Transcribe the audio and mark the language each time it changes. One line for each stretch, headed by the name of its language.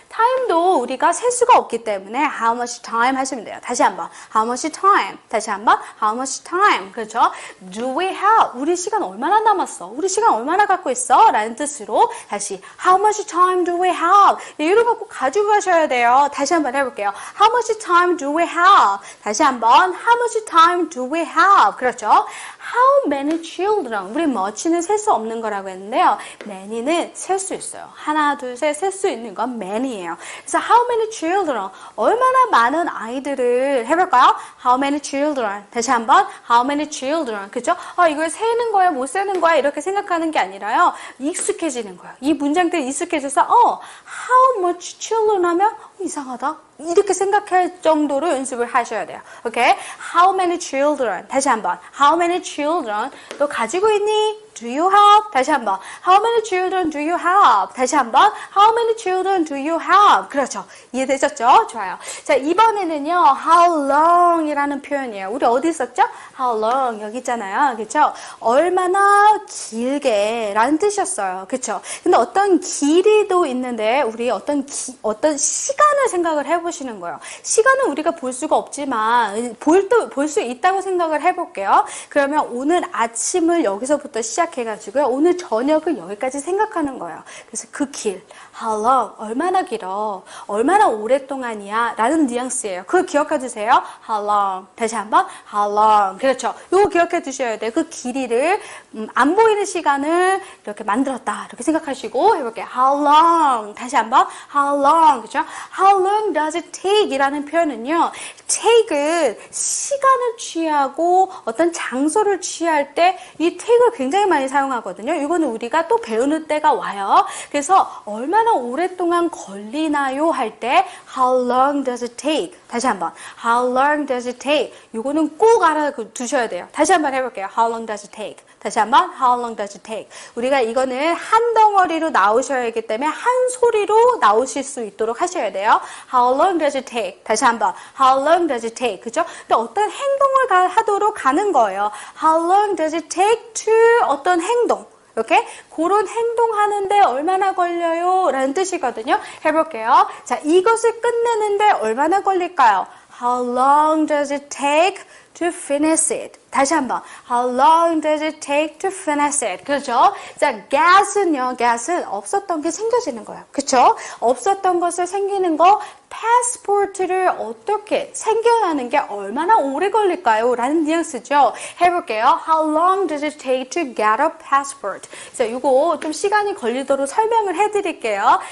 Korean: time도 우리가 셀 수가 없기 때문에
English: how much time
Korean: 하시면 돼요. 다시 한번.
English: How much time?
Korean: 다시 한번.
English: How much time?
Korean: 그렇죠.
English: Do we have?
Korean: 우리 시간 얼마나 남았어? 우리 시간 얼마나 갖고 있어? 라는 뜻으로 다시
English: How much time do we have?
Korean: 이런 거 꼭 가지고 가셔야 돼요. 다시 한번 해볼게요.
English: How much time do we have?
Korean: 다시 한번
English: How much time do we have?
Korean: 그렇죠.
English: How many children?
Korean: 우리 much는 셀 수 없는 거라고 했는데요. many는 셀 수 있어요. 하나, 둘, 셋 셀 수 있는 건 many예요. 그래서
English: how many children?
Korean: 얼마나 많은 아이들을 해볼까요?
English: How many children?
Korean: 다시 한번
English: How many children?
Korean: 그죠? 이걸 세는 거야, 못 세는 거야 이렇게 생각하는 게 아니라요. 익숙해지는 거예요. 이 문장들이 익숙해져서
English: how much children
Korean: 하면 이상하다. 이렇게 생각할 정도로 연습을 하셔야 돼요. 오케이?
English: How many children?
Korean: 다시 한번.
English: How many children?
Korean: 너 가지고 있니?
English: Do you have?
Korean: 다시 한번.
English: How many children do you have?
Korean: 다시 한번.
English: How many children do you have?
Korean: 그렇죠. 이해되셨죠? 좋아요. 자, 이번에는요.
English: How long
Korean: 이라는 표현이에요. 우리 어디 있었죠?
English: How long.
Korean: 여기 있잖아요. 그렇죠? 얼마나 길게 라는 뜻이었어요. 그렇죠? 근데 어떤 길이도 있는데 우리 어떤 시간 시간을 생각을 해보시는 거예요. 시간은 우리가 볼 수가 없지만 볼 수 있다고 생각을 해볼게요. 그러면 오늘 아침을 여기서부터 시작해가지고요. 오늘 저녁을 여기까지 생각하는 거예요. 그래서 그 길,
English: how long,
Korean: 얼마나 길어, 얼마나 오랫동안이야 라는 뉘앙스예요. 그거 기억해 두세요.
English: how long.
Korean: 다시 한번
English: how long.
Korean: 그렇죠. 이거 기억해 두셔야 돼요. 그 길이를 안 보이는 시간을 이렇게 만들었다 이렇게 생각하시고 해볼게요.
English: how long.
Korean: 다시 한번
English: how long.
Korean: 그렇죠?
English: how long does it take
Korean: 이라는 표현은요. take은 시간을 취하고 어떤 장소를 취할 때 이 take을 굉장히 많이 사용하거든요. 이거는 우리가 또 배우는 때가 와요. 그래서 얼마나 오랫동안 걸리나요 할 때
English: how long does it take.
Korean: 다시 한번
English: how long does it take.
Korean: 이거는 꼭 알아두셔야 돼요. 다시 한번 해볼게요.
English: how long does it take.
Korean: 다시 한번
English: how long does it take.
Korean: 우리가 이거는 한 덩어리로 나오셔야 하기 때문에 한 소리로 나오실 수 있도록 하셔야 돼요.
English: how long does it take.
Korean: 다시 한번
English: how long does it take.
Korean: 그죠? 근데 어떤 행동을 하도록 가는 거예요.
English: how long does it take to
Korean: 어떤 행동. 이렇게 그런 행동하는데 얼마나 걸려요? 라는 뜻이거든요. 해볼게요. 자, 이것을 끝내는데 얼마나 걸릴까요?
English: How long does it take to finish it?
Korean: 다시 한번
English: How long does it take to finish it?
Korean: 그렇죠? 자, gas은요. gas은 없었던 게 생겨지는 거예요. 그렇죠? 없었던 것을 생기는 거 passport를 어떻게 생겨나는 게 얼마나 오래 걸릴까요? 라는 뉘앙스죠. 해볼게요.
English: How long does it take to get a passport?
Korean: 자, 이거 좀 시간이 걸리도록 설명을 해드릴게요.